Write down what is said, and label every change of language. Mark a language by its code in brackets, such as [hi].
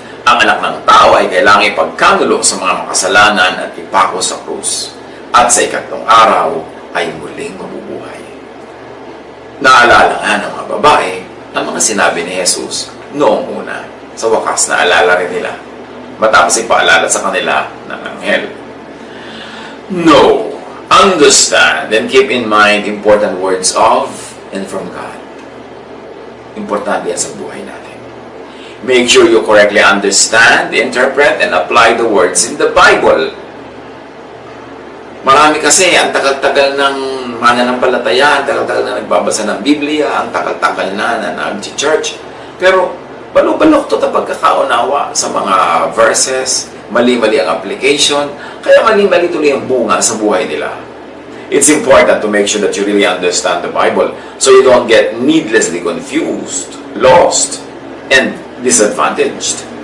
[tl] Ang anak ng tao ay kailangang ipagkanulo sa mga makasalanan at ipako sa krus. At sa ikatlong araw ay muling mabubuhay. Naalala nga ng mga babae ang mga sinabi ni Jesus noong una. Sa wakas, naalala rin nila. Matapos ipaalala sa kanila ng anghel. [en] Know, understand, and keep in mind important words of and from God. [tl] Importante yan sa buhay natin. [en] Make sure you correctly understand, interpret, and apply the words in the Bible. [tl] Marami kasi, ang tagal-tagal ng mananampalataya, ang tagal-tagal na nagbabasa ng Biblia, ang tagal-tagal na nag-church. Pero, balok-balok to pagkakaunawa sa mga verses, mali-mali ang application, kaya mali-mali tuloy ang bunga sa buhay nila. [en] It's important to make sure that you really understand the Bible so you don't get needlessly confused, lost, and disadvantaged.